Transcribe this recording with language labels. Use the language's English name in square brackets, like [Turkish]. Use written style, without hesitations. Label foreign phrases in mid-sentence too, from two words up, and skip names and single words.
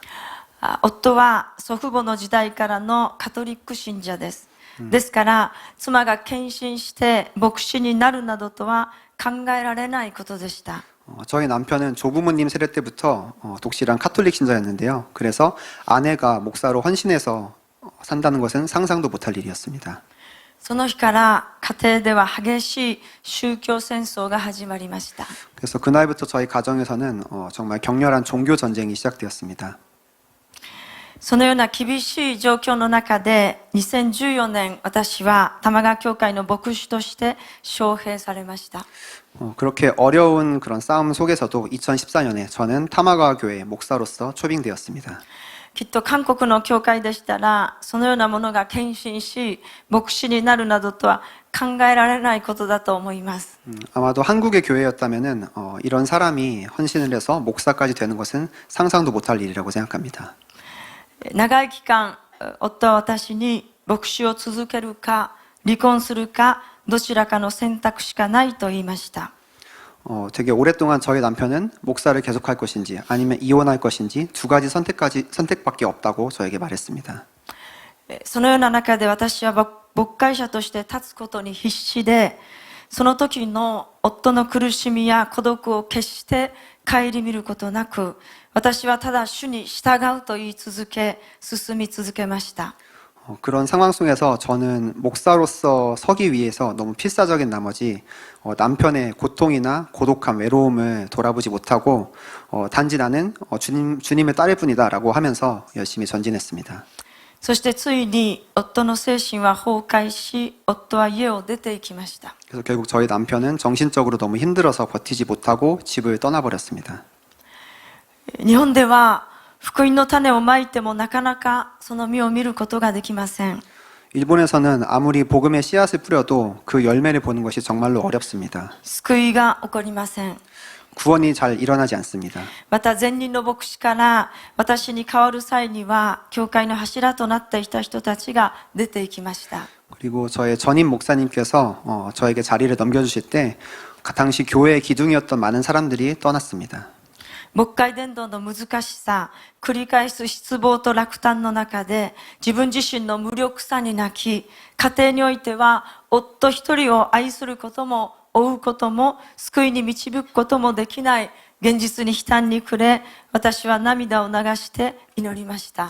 [Japanese] 夫は祖父母の時代からのカトリック信者です。ですから妻が献身して牧師になるなどとは考えられないことでした。 [Korean] 저희 남편은 조부모님 세대 때부터 독실한 카톨릭 신자였는데요. 그래서 아내가 목사로 헌신해서 산다는 것은 상상도 못할 일이었습니다. [Japanese] その日から家庭では激しい宗教戦争が始まりました。 [Korean] 그래서 그날부터 저희 가정에서는 정말 격렬한 종교 전쟁이 시작되었습니다. [Japanese] そのような厳しい状況の中で2014年私は玉川教会の牧師として招聘されました。 [Korean] 그렇게 어려운 그런 싸움 속에서도 2014년에 저는 타마가와 교회의 목사로서 초빙되었습니다. [Japanese] きっと韓国の教会でしたらそのようなものが献身し牧師になるなどとは考えられないことだと思います。 [Korean] 아마도 한국의 교회였다면은 이런 사람이 헌신을 해서 목사까지 되는 것은 상상도 못할 일이라고 생각합니다. [Japanese] 長い期間夫は私に牧師を続けるか離婚するかどちらかの選択しかないと言いました。 [Korean] 되게 오랫동안 저희 남편은 목사를 계속할 것인지 아니면 이혼할 것인지 두 가지 선택밖에 없다고 저에게 말했습니다. [Japanese] そのような中で私は牧会者として立つことに必死で、その時の夫の苦しみや孤独を決して顧みることなく、私はただ主に従うと言い続け、進み続けました。 [Korean] 그런 상황 속에서 저는 목사로서 서기 위해서 너무 필사적인 나머지 남편의 고통이나 고독함, 외로움을 돌아보지 못하고 단지 나는 주님의 딸일 뿐이다라고 하면서 열심히 전진했습니다. [Japanese] そしてついに夫の精神は崩壊し、夫は家を出て行きました。 [Korean] 그래서 결국 저희 남편은 정신적으로 너무 힘들어서 버티지 못하고 집을 떠나버렸습니다. [Japanese] 日本では福音の種をまいてもなかなかその実を見ることができません。 [Korean] 일본에서는 아무리 복음의 씨앗을 뿌려도 그 열매를 보는 것이 정말로 어렵습니다. [Japanese] 救いが起こりません。 [Korean] 구원이 잘 일어나지 않습니다. [Japanese] また前任の牧師から私に代わる際には教会の柱となっていた人たちが出て行きました。 [Korean] 그리고 저의 전임 목사님께서 저에게 자리를 넘겨주실 때 당시 교회의 기둥이었던 많은 사람들이 떠났습니다. [Japanese] 牧会伝道の難しさ、繰り返す失望と落胆の中で自分自身の無力さに泣き、家庭においては夫一人を愛することも追うことも救いに導くこともできない現実に悲嘆に暮れ、私は涙を流して祈りました。